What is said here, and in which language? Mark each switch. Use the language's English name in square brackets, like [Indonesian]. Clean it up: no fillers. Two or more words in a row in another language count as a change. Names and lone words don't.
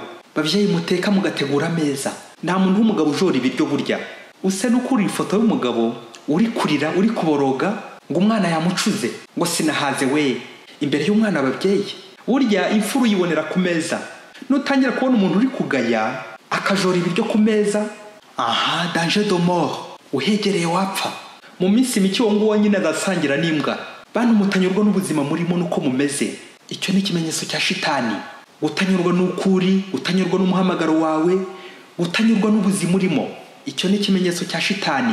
[Kinyarwanda] Babyeyi muteka mugategura ameza, nta muntu w'umugabo ujora ibiryo burya. Use n'ukuri ifoto y'umugabo uri kurira, uri kuboroga ngo umwana yamucuze, ngo sinahaze we. Imbere y'umwana ababyeyi burya imfuru yibonera ku meza. Nutangira kubona umuntu uri kugaya akajora ibiryo ku meza, [French] danger de mort, [Kinyarwanda] uhegereye wapfa. Mu minsi mike uwo nguwo nyine azasangira n'imbwa. bantu mutanyurwa n'ubuzima murimo nuko mumeze. Icyo ni ikimenyetso cya shitani. Utanyurwa n'ukuri, utanyurwa n'umuhamagaro wawe, utanyurwa n'ubuzima urimo, icyo ni ikimenyetso cya shitani.